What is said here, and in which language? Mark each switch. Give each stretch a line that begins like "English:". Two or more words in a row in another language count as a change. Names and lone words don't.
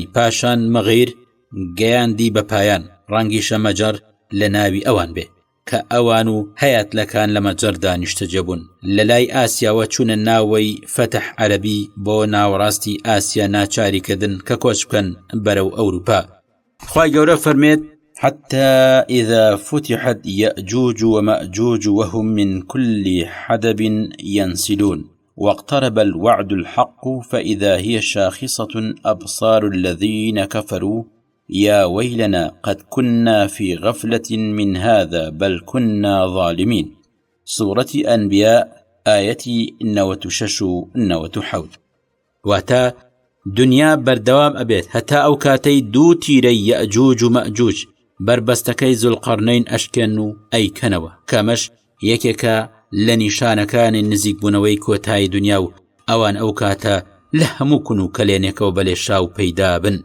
Central Kurdish: پاشان مەغیر گەیاندی بە پایان. ڕەنگی شەمەجەر لە ناوی ئەوان بێ کە ئەوان و هەیاتلەکان لە مەجەردا نیشتەجێبوون. لە لای ئاسیاوە چوونە ناوەی فەتح عەرەبی بۆ ناوەڕاستی ئاسیا ناچاریکردن کە کۆچ بکەن بەرەو ئەوروپا. خوای گەورە فەرمێت
Arabic: حتى إذا فتحت يأجوج ومأجوج وهم من كل حدب ينسلون واقترب الوعد الحق فإذا هي شاخصة أبصار الذين كفروا يا ويلنا قد كنا في غفلة من هذا بل كنا ظالمين. سورة أنبياء آية 96-97.
Central Kurdish: واتا دنیا بەردەوام ئەبێت هەتا ئەو کاتەی 2 تیرەی یەئجوج و مەئجوج بربەستەکەی زولقەرنەین ئەشکێن و ئەیکەنەوە. کەمەش یەکێکە لە نیشانەکانی نزیک بوونەوەی کۆتایی دنیا و ئەوان ئەو کاتە لە هەموو کون و کەلێنێکەوە بەلێشاو پەیدا بن.